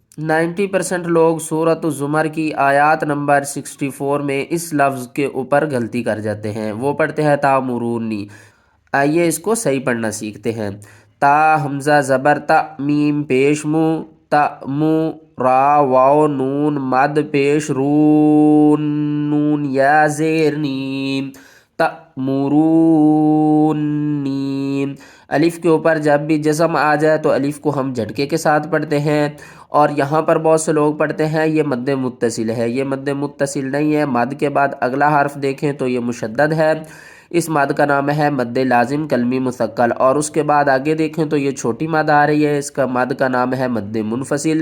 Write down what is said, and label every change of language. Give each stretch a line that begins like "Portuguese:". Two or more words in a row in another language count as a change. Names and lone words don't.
Urdu: 90% لوگ سورۃ الزمر کی آیات نمبر 64 میں اس لفظ کے اوپر غلطی کر جاتے ہیں، وہ پڑھتے ہیں تامرونی۔ آئیے اس کو صحیح پڑھنا سیکھتے ہیں۔ تا حمزہ زبر تا، میم پیش مو، تا مو، را واو نون مد پیش رون، نون یا زیر نیم، تأمرونی۔ الف کے اوپر جب بھی جزم آ جائے تو الف کو ہم جھٹکے کے ساتھ پڑھتے ہیں، اور یہاں پر بہت سے لوگ پڑھتے ہیں یہ مد متصل ہے، یہ مد متصل نہیں ہے۔ مد کے بعد اگلا حرف دیکھیں تو یہ مشدد ہے، اس مد کا نام ہے مد لازم کلمی مثقل، اور اس کے بعد آگے دیکھیں تو یہ چھوٹی مد آ رہی ہے، اس کا مد کا نام ہے مد منفصل۔